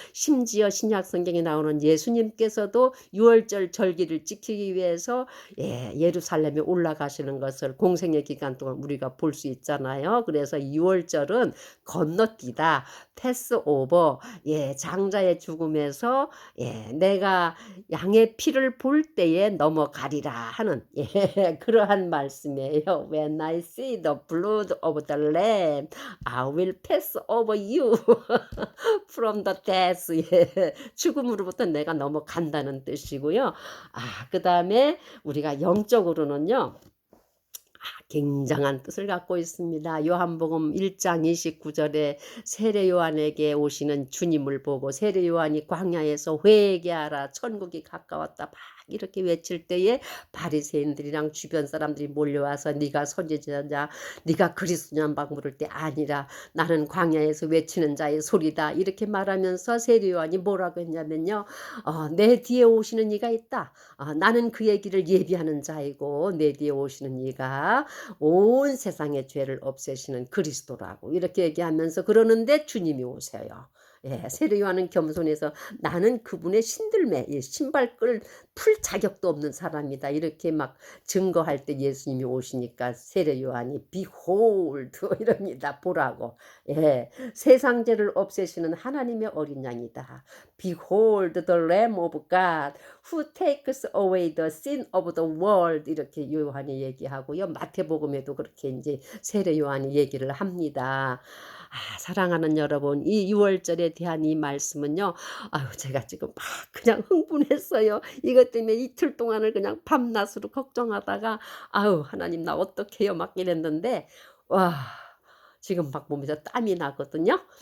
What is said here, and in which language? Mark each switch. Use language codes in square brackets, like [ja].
[ko] 심지어 신약 성경에 나오는 예수님께서도 6월절 절기를 지키기 위해서 예루살렘에 올라가시는 것을 공생의 기간 동안 우리가 볼 수 있잖아요. 그래서 6월절은 건너뛰다, 패스오버, 장자의 죽음에서 내가 양의 피를 볼 때에 넘어가리라 하는 그러한 말씀이에요. [en] When I see the blood of the lamb, I will pass over you from the death. [ko] 죽음으로부터 내가 넘어간다는 뜻이고요. 그다음에 우리가 영적으로는요. 굉장한 뜻을 갖고 있습니다. 요한복음 1장 29절에 세례 요한에게 오시는 주님을 보고 세례 요한이 광야에서 회개하라 천국이 가까웠다 막 이렇게 외칠 때에 바리새인들이랑 주변 사람들이 몰려와서 네가 선지자냐 네가 그리스도냐 막 물을 때 아니라 나는 광야에서 외치는 자의 소리다 이렇게 말하면서 세례 요한이 뭐라고 했냐면요. 내 뒤에 오시는 이가 있다. 나는 그의 길을 예비하는 자이고 내 뒤에 오시는 이가 온 세상의 죄를 없애시는 그리스도라고 이렇게 얘기하면서 그러는데 주님이 오세요. 세례 요한은 겸손해서 나는 그분의 신들매 신발끈을 풀 자격도 없는 사람이다 이렇게 막 증거할 때 예수님이 오시니까 세례 요한이 behold 이럽니다. 보라고. 세상 죄를 없애시는 하나님의 어린 양이다. [en] Behold the Lamb of God who takes away the sin of the world [ko] 이렇게 요한이 얘기하고요. 마태복음에도 그렇게 이제 세례 요한이 얘기를 합니다. 사랑하는 여러분, 이 6월절에 대한 이 말씀은요. 제가 지금 막 그냥 흥분했어요. 이것 때문에 이틀 동안을 그냥 밤낮으로 걱정하다가 하나님 나 어떡해요 막 이랬는데 와 지금 막 몸에서 땀이 나거든요.